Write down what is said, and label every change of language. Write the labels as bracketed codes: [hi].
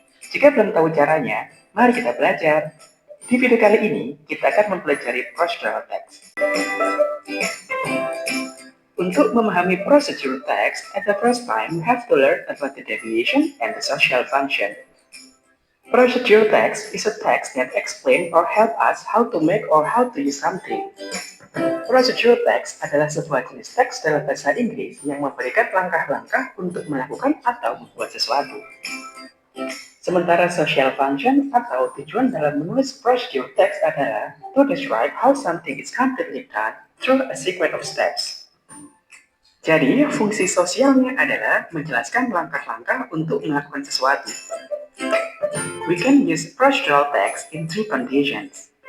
[id] Jika belum tahu caranya, mari kita belajar. Di video kali ini, kita akan mempelajari procedural text. Untuk memahami [en] procedural text, at the first time, we have to learn about the definition and the social function. Procedural text is a text that explains or help us how to make or how to use something. [id] Procedural text adalah sebuah jenis teks dalam bahasa Inggris yang memberikan langkah-langkah untuk melakukan atau membuat sesuatu. Sementara social function atau tujuan dalam menulis procedural text adalah [en] to describe how something is completely done through a sequence of steps. [id] Jadi, fungsi sosialnya adalah menjelaskan langkah-langkah untuk melakukan sesuatu. [en] We can use procedural text in three conditions.